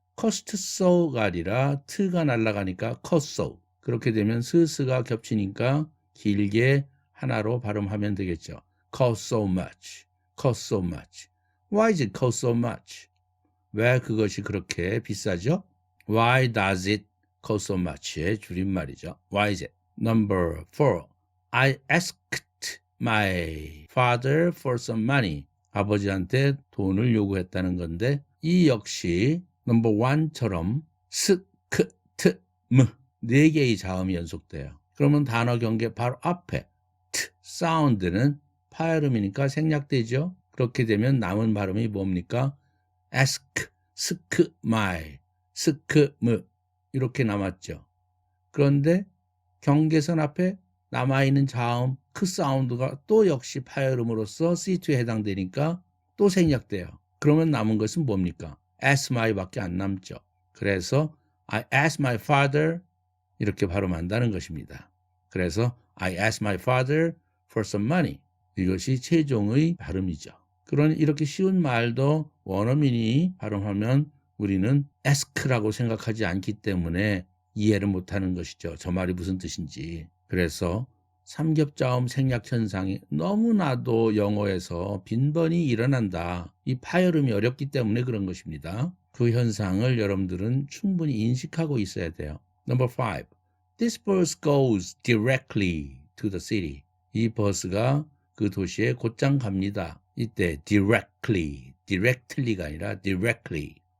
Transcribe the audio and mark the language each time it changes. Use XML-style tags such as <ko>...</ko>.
<en>cost so</en> <ko>가 아니라 t가 날아가니까 cost so. 그렇게 되면 스스가 겹치니까 길게 하나로 발음하면 되겠죠.</ko> <en>cost so much. cost so much. Why is it cost so much?</en> <ko>왜 그것이 그렇게 비싸죠?</ko> <en>Why does it cost so much의</en> <ko>줄임말이죠.</ko> <en>Why is it? Number 4. I asked my father for some money.</en> <ko>아버지한테 돈을 요구했다는 건데 이 역시 넘버 1처럼 스, 크, 트, 무 4개의 자음이 연속돼요. 그러면 단어 경계 바로 앞에 트 사운드는 파열음이니까 생략되죠. 그렇게 되면 남은 발음이 뭡니까?</ko> <en>ask, sk, my, sk, m</en> <ko>이렇게 남았죠. 그런데 경계선 앞에 남아있는 자음 크 사운드가 또 역시 파열음으로써 C2에 해당되니까 또 생략돼요. 그러면 남은 것은 뭡니까? ask my밖에 안 남죠. 그래서</ko> <en>I asked my father</en> <ko>이렇게 발음한다는 것입니다. 그래서</ko> <en>I asked my father for some money.</en> <ko>이것이 최종의 발음이죠. 그런 이렇게 쉬운 말도 원어민이 발음하면 우리는 ask라고 생각하지 않기 때문에 이해를 못하는 것이죠. 저 말이 무슨 뜻인지. 그래서 삼겹자음 생략 현상이 너무나도 영어에서 빈번히 일어난다. 이 파열음이 어렵기 때문에 그런 것입니다. 그 현상을 여러분들은 충분히 인식하고 있어야 돼요.</ko> <en>Number 5. This bus goes directly to the city.</en> <ko>이 버스가 그 도시에 곧장 갑니다. 이때 directly가 아니라 directly.</ko>